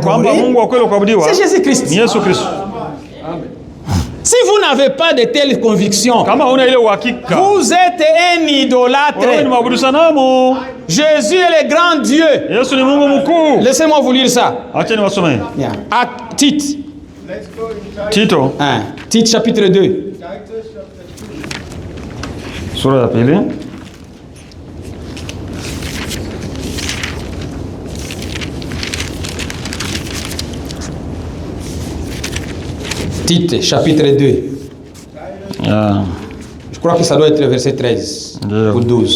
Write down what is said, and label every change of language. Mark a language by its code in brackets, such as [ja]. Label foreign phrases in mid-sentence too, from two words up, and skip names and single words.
[sw] kwamba [fr] adoré, [sw] Mungu wa kweli wa kuabudiwa [fr] c'est Jésus-Christ. [sw] ni Yesu Kristo. [fr] Si vous n'avez pas de telles convictions, [sw] Kama huna ile uhakika, [fr] vous êtes un [sw] wewe ni [fr] idolâtre. [sw] mwabudu sanamu. [fr] Jésus est le grand Dieu. [sw] Yesu ni Mungu mkuu. [fr] Laissez-moi vous lire ça. [sw] Acha niwasomee. [fr] Tite. [sw] Tito [fr] Tite chapitre 2. [sw] sura ya pili. [fr] Tite chapitre 2. Ah, Je crois que ça doit être le verset 13 ou 12.